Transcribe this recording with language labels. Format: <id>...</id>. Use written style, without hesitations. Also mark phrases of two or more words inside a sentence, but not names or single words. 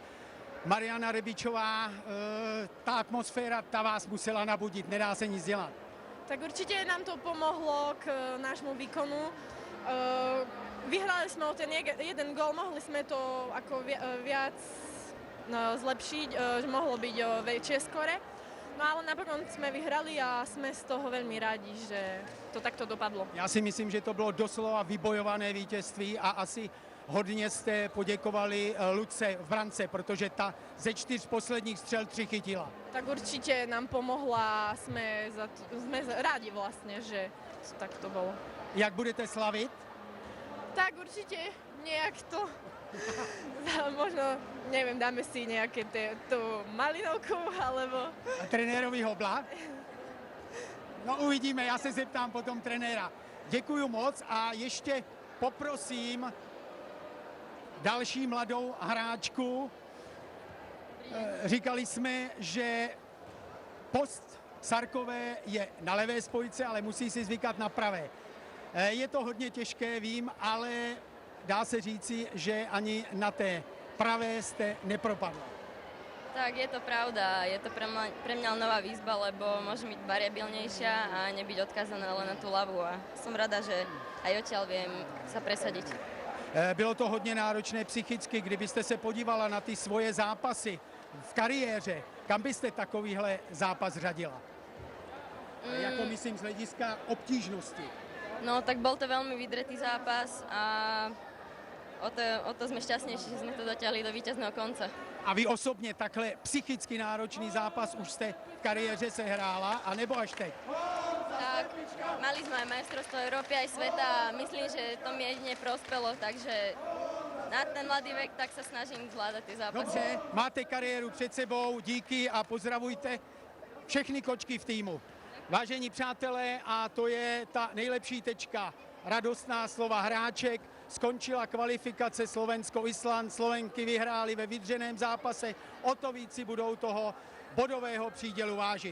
<cs>Mariana Rebičová, ta atmosféra, ta vás musela nabudit, nedá se nic dělat.</cs> <sk>Tak určite nám to pomohlo k nášmu výkonu. Vyhrali sme o ten jeden gól, mohli sme to ako viac zlepšiť, že mohlo byť o väčšie skore. No ale napokon sme vyhrali a sme z toho veľmi rádi, že to takto dopadlo.</sk> <cs>Já si myslím, že to bylo doslova vybojované vítězství a asi hodně jste poděkovali Luce v brance, protože ta ze 4 posledních střel 3 chytila.</cs> <sk>Tak určite nám pomohla a sme rádi vlastne, že tak to bolo.</sk> <cs>Jak budete slavit?</cs> <sk>Tak určite nejak to, možno, neviem, dáme si nejaké tú malinovku, alebo...</sk> <cs>A trenérovi hobla? No uvidíme, já se zeptám potom trenéra. Děkuju moc a ještě poprosím další mladou hráčku. Říkali jsme, že post Sarkové je na levé spojce, ale musí si zvykat na pravé. Je to hodně těžké, vím, ale dá se říci, že ani na té pravé jste nepropadla.</cs> <sk>Tak, je to pravda. Je to pre mňa nová výzva, lebo môžem byť variabilnejšia a nebyť odkázaná len na tú ľavú. A som rada, že aj odtiaľ viem sa presadiť.</sk> <cs>Bylo to hodně náročné psychicky, kdybyste se podívala na ty svoje zápasy v kariéře, kam byste takovýhle zápas řadila? Jako myslím z hlediska obtížnosti.</cs> <sk>No, tak bol to veľmi vydretý zápas a o to sme šťastnejší, že sme to dotiahli do víťazného konca.</sk> <cs>A vy osobně takhle psychicky náročný zápas už jste v kariéře sehrála, anebo až teď?</cs> <sk>Tak, mali sme aj majstrovstvo Európy, aj sveta a myslím, že to mi jedine prospelo, takže na ten mladý vek tak sa snažím zvládať tie zápasy.</sk> <cs>Dobře, máte kariéru před sebou, díky a pozdravujte všechny kočky v týmu. Vážení přátelé, a to je ta nejlepší tečka, radostná slova hráček. Skončila kvalifikace Slovensko-Island, Slovenky vyhrály ve vydřeném zápase, o to víc si budou toho bodového přídělu vážit.</cs>